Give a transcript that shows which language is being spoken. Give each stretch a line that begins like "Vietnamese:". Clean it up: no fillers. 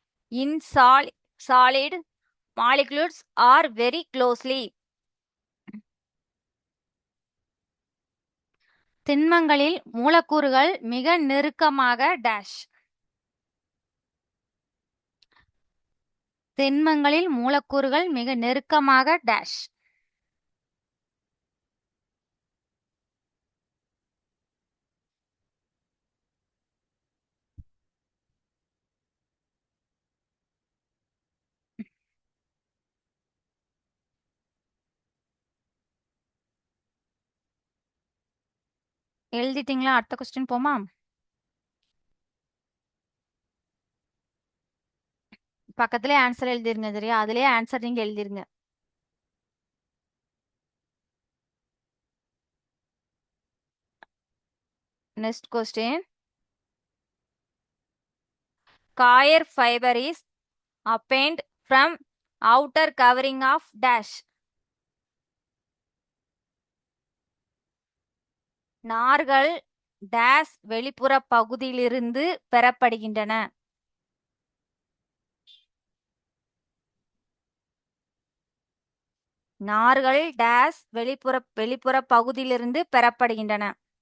English: In solid, molecules are very closely.
Tamil: திண்மங்களில் மூலக்கூறுகள் மிக நெருக்கமாக டேஷ். திண்மங்களில் மூலக்கூறுகள் மிக நெருக்கமாக டேஷ். எழுதிட்டீங்களா? அடுத்த கொஸ்டின் போமா? பக்கத்திலே ஆன்சர் எழுதிருங்க. சரியா? அதுலயே ஆன்சர் நீங்க எழுதிருங்க.
English: Next question. Coir fiber is obtained from outer covering of dash.
Tamil: நார்கள் days வெளிப்புற பகுதியிலிருந்து பெறப்படுகின்றன. நார்கள் டேஸ் வெளிப்புற பகுதியிலிருந்து பெறப்படுகின்றன.